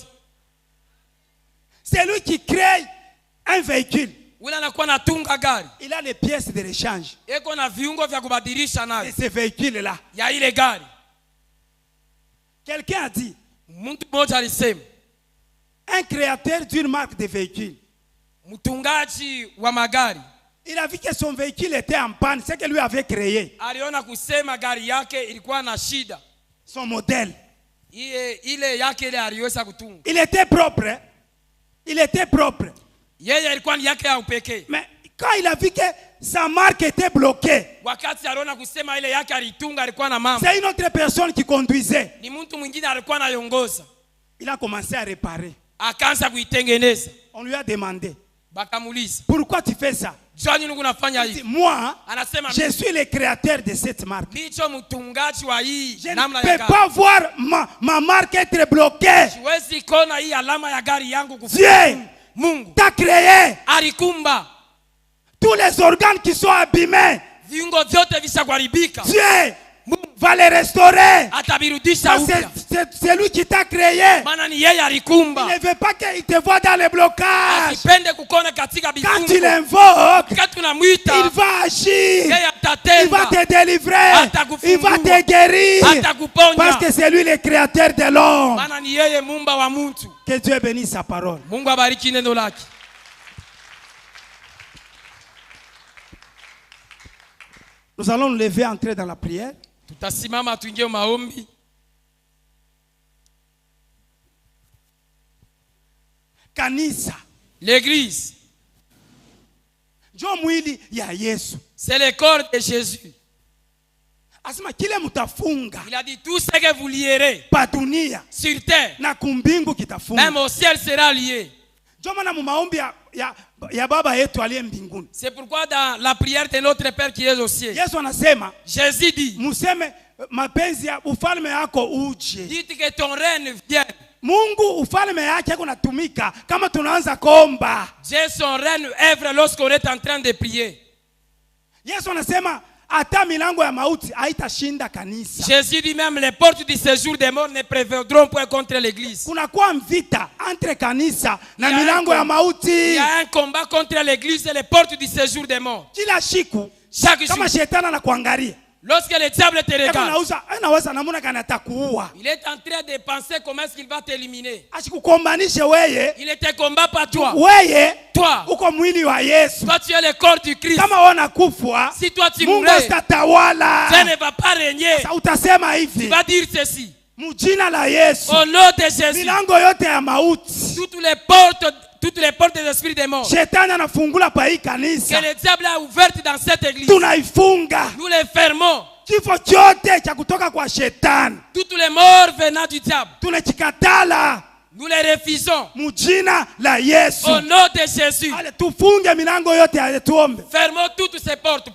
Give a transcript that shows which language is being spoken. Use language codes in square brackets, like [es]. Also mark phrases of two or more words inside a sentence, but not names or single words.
[fr] C'est lui qui crée un véhicule. [sw] Ule anakuwa natunga gari, [fr] Il a les pièces de rechange. [sw] eko na viungo vya kubadilisha [fr] Et [sw] nayo [fr] ce véhicule-là, [sw] ya ile gari. [fr] quelqu'un a dit, [sw] Mtu mmoja alisema, [fr] un créateur d'une marque de véhicule, [sw] mtungaji wa magari [fr] il a vu que son véhicule était en panne, c'est que lui avait créé [sw] aliona kusema gari yake ilikuwa na shida, [fr] son modèle. [sw] ile yake ile aliweza kutunga. [fr] Il était propre. Hein? Il était propre. [sw] Yeye ilikuwa ni yake ya upekee. [fr] Mais quand il a vu que sa marque était bloquée, [sw] Wakati aliona kusema ile yake alitunga ilikuwa na mama, [fr] c'est une autre personne qui conduisait. [sw] ni mtu mwingine alikuwa anaiongoza, [fr] Il a commencé à réparer. [sw] akaanza kuitengeneza. [fr] On lui a demandé, [sw] Bakamuuliza, [fr] pourquoi tu fais ça? [sw] jua nini unafanya [fr] Il dit, [sw] hivi? [fr] moi, [sw] Anasema [fr] je suis le créateur de cette marque. [sw] ndicho mtungaji wa hii [fr] Je ne [sw] namna ya [fr] peux [sw] gari. [fr] pas voir ma marque être bloquée. [sw] Siwezi kona hii alama ya gari yangu [fr] Dieu [sw] kufunga. Mungu [fr] t'a créé [sw] alikumba [fr] tous les organes qui sont abîmés. [sw] viungo vyote vishakuharibika, [fr] Dieu va les restaurer. [sw] atavirudisha [fr] Parce [sw] upya, [fr] que c'est lui qui t'a créé. [sw] maana ni yeye [fr] Il [sw] alikumba. [fr] ne veut pas qu'il te voit dans les blocages. [sw] Asipende kukona katika [fr] Quand tu [sw] vifungo. [fr] l'invoques, [sw] Wakati tunamwita [fr] il va agir. [sw] yeye [fr] Il va [sw] atatenda, [fr] te délivrer. [sw] Atakufungua. [fr] Il va te guérir. [sw] atakuponya, [fr] Parce que c'est lui le créateur de l'homme. [sw] maana ni yeye muumba wa mtu. [fr] Que Dieu bénisse sa parole. [sw] Mungu abariki neno lake. [fr] Nous allons nous lever, entrer dans la prière. [sw] Tutasimama tuingie maombi. Kanisa. [fr] L'église, [sw] Njo mwili ya Yesu. [fr] c'est le corps de Jésus. [sw] Asema kile mutafunga [fr] Il a dit tout ce que vous lierez [sw] pa dunia [fr] sur terre, [sw] na kumbingu kitafunga. [fr] même au ciel sera lié. [sw] Njo maana mu maombi ya baba yetu aliye mbinguni, [fr] C'est pourquoi dans la prière de notre Père qui est au ciel, [sw] Yesu anasema [fr] Jésus dit, [sw] museme mapenzi ya ufalme yako uje. [fr] dites que ton règne vienne. [sw] Mungu ufalme yake yako natumika kama tunaanza kuomba. [fr] Dieu son règne œuvre lorsqu'on est en train de prier. [sw] Yesu anasema hata milango ya mauti haitashinda kanisa. [fr] Jésus dit même les portes du séjour des morts ne prévaudront point contre l'église. [sw] Kunakuwa vita entre kanisa na [fr] Il y a [sw] milango ya [fr] Il [sw] mauti. [fr] y a un combat contre l'église et les portes du séjour des morts. [sw] Kila siku [fr] Chaque jour, [sw] kama shetani anakuangalia, [fr] lorsque le diable te [sw] yako [fr] regarde, [sw] anaweza namuna kana atakuua. [fr] il est en train de penser comment est-ce qu'il va t'éliminer. [sw] Asikukombanishe weye. [fr] Il ne te combat pas toi. [sw] Weye [fr] Toi, [sw] uko mwili wa Yesu. [fr] toi tu es le corps du Christ. [sw] Kama wana kufwa, [fr] Si toi tu [sw] Mungu [fr] mourrais, [sw] atatawala. [fr] Dieu ne va pas régner. [sw] Sasa utasema [fr] Tu [sw] hivi, [fr] vas dire ceci. [sw] mjina la Yesu, [fr] Au nom de Jésus, [sw] milango yote ya mauti [fr] toutes les portes des esprits des morts [sw] shetani anafungula pa hii [fr] que [sw] kanisa, [fr] le diable a ouvertes dans cette église, [sw] tunaifunga. [fr] nous les fermons. [sw] Kifo chote cha kutoka kwa shetani [fr] Toutes les morts venant du diable, [sw] tunachikatala [fr] nous les refusons. [sw] mjina la Yesu. [fr] Au nom de Jésus, [sw] Ale tufunge milango yote ya tuombe. [fr] fermons toutes ces portes.